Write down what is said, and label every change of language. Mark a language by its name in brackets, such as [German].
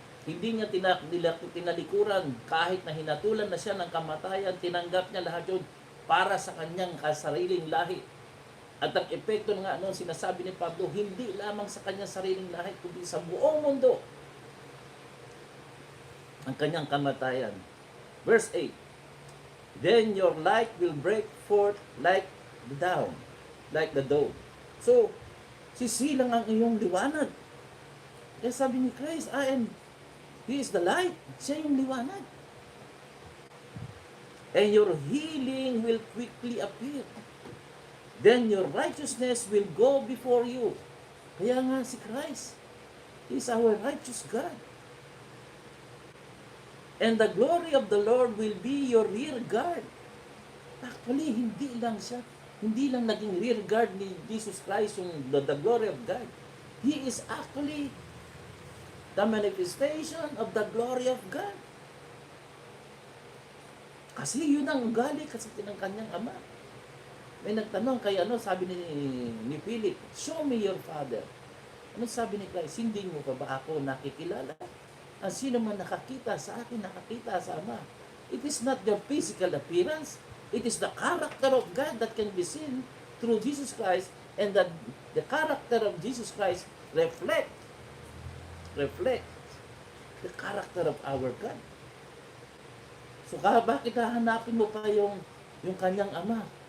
[Filipino] Hindi niya tinalikuran. Kahit na hinatulan na siya ng kamatayan, tinanggap niya lahat yun para sa kanyang kasariling lahi. At ang epekto nga noon, sinasabi ni Pablo, hindi lamang sa kanyang sariling lahi, kundi sa buong mundo ang kanyang kamatayan. [English] Verse 8, then your light will break forth like the dawn, like the dawn. [Filipino] So, sisilang ang iyong liwanag. Kaya sabi ni Christ, [English] He is the light. [Filipino] Siya yung liwanag. [English] And your healing will quickly appear. Then your righteousness will go before you. [Filipino] Kaya nga si [English] Christ, He is our righteous God. And the glory of the Lord will be your rear guard. Actually, [Filipino] hindi lang naging [English] rear guard ni Jesus Christ yung the glory of God. He is actually the manifestation of the glory of God. [Filipino] Kasi yun ang ugali kasi ng kanyang ama. May nagtanong kay sabi ni Philip, [English] show me your father. [Filipino] Ano sabi ni Christ? Hindi mo pa ba ako nakikilala? Ang sino man nakakita sa akin, nakakita sa ama. [English] It is not your physical appearance. It is the character of God that can be seen through Jesus Christ, and that the character of Jesus Christ reflect the character of our God. [Filipino] So bakit hahanapin mo pa yung kanyang ama?